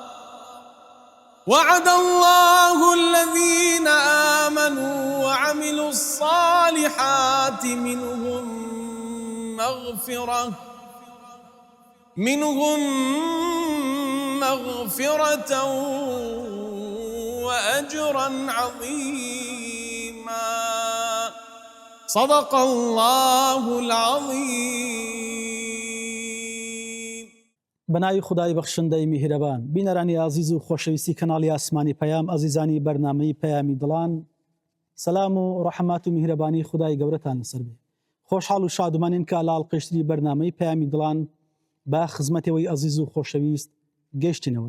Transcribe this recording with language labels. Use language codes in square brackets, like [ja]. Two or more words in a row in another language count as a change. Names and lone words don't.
[ar] وعد الله الذين آمنوا وعملوا الصالحات منهم مغفرة وأجرا عظيما. صدق الله العظيم. [ckb] بناوی خدای بەخشندەی میهرەبان، بینەرانی ئازیز و خۆشەویستی کەناڵی ئاسمانی پەیام، ئازیزانی بەرنامەی پەیامی دڵان، سەلام و ڕەحمات و میهرەبانی خدای گەورەتان لەسەر بێ. خۆشحاڵ و شادومانین کە لە ئاڵقەشتری بەرنامەی پەیامی دڵان بە خزمەتەوەی ئازیز و خۆشەویست گەیشتینەوە.